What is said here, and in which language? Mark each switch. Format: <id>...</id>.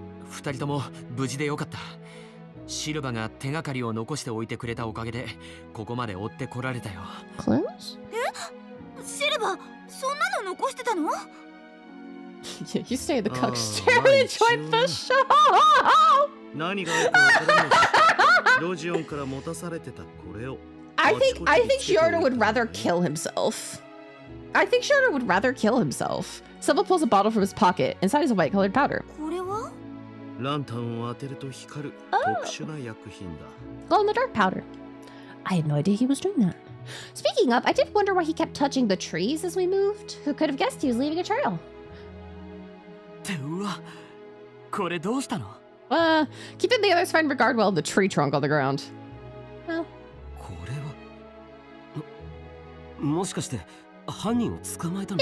<ja>二人とも無事でよかった。シルバが手がかりを残しておいてくれたおかげでここまで追ってこられたよ。</ja> <en>Clues?</en> <ja>シルバ、そんなの残してたの?</ja> <en>Yeah, you stay in the coach chair and enjoy the show!</en> <ja>何があるかわからないし、ロジオンから持たされてたこれを。</ja> <en>I think Giordo would rather kill himself. I think Giordo would rather kill himself. Silva pulls a bottle from his pocket. Inside is a white-colored powder.</en> <ja>これは? ランタンを当てると光る特殊な薬品だ。</ja> <en>Glow-in-the-dark powder. I had no idea he was doing that. Speaking of, I did wonder why he kept touching the trees as we moved. Who could have guessed he was leaving a trail?</en> <ja>ってうわ、これどうしたの?</ja> <en>Keeping the others find Regardwell in the tree trunk on the ground. Well.</en> <ja>これはもしかして犯人を捕まえたの?</ja>